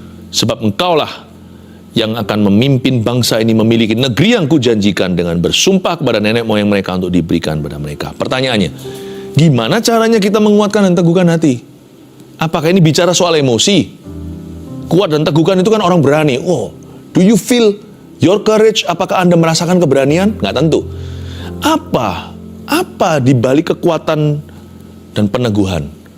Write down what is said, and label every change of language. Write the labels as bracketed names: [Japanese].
[Indonesian] Sebab engkaulah yang akan memimpin bangsa ini memiliki negeri yang kujanjikan dengan bersumpah kepada nenek moyang mereka untuk diberikan pada mereka. Pertanyaannya, gimana caranya kita menguatkan dan teguhkan hati? Apakah ini bicara soal emosi? Kuat dan teguhkan itu kan orang berani. [English] Oh, do you feel your courage? [Indonesian] Apakah Anda merasakan keberanian? Nggak tentu. Apa di balik kekuatan dan peneguhan?